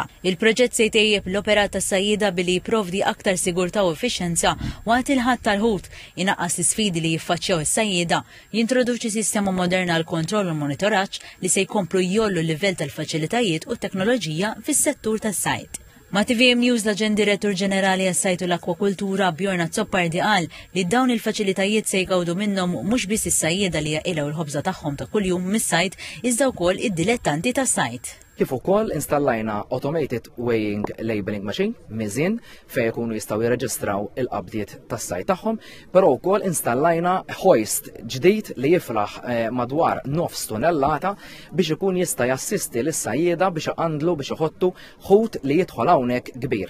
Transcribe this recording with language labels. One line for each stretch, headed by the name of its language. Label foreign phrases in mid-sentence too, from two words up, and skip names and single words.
Maltese: Il-proġett se jtejjeb l-operat tas-sajjieda billi jipprovdi aktar sigurtà u effiċjenza waqt il-ħadd tal-ħut, inaqqas l-isfidi li jiffaċċjaw is-sajjieda, jintroduċi sistema moderna għal kontroll u monitoraġġ li se jkomplu jollu l-livell tal-faċilitajiet u t-teknoloġija fis-settur tas-sajd. Ma' TVM News l-Aġent Direttur Ġenerali għas-Sajt u l-Akwakultura Bjorn Zoppardi qal li dawn il-faċilitajiet se jgawdu minnhom mhux biss is-sajjieda li jaqilgħu l-ħobża tagħhom ta' kuljum mis-sajd iżda wkoll id-dilettanti tas-sajd. Kif ukoll installajna
English: automated weighing labeling machine
Maltese: miżin fejn ikunu jistgħu jirreġistraw il-qabdiet tas-sajd tagħhom, però wkoll installajna hoist ġdid li jiflaħ madwar 9 tonnellata biex ikun jista' jassisti lis-sajjieda biex iqandlu biex iħottu ħut li jidħol hawnhekk kbir.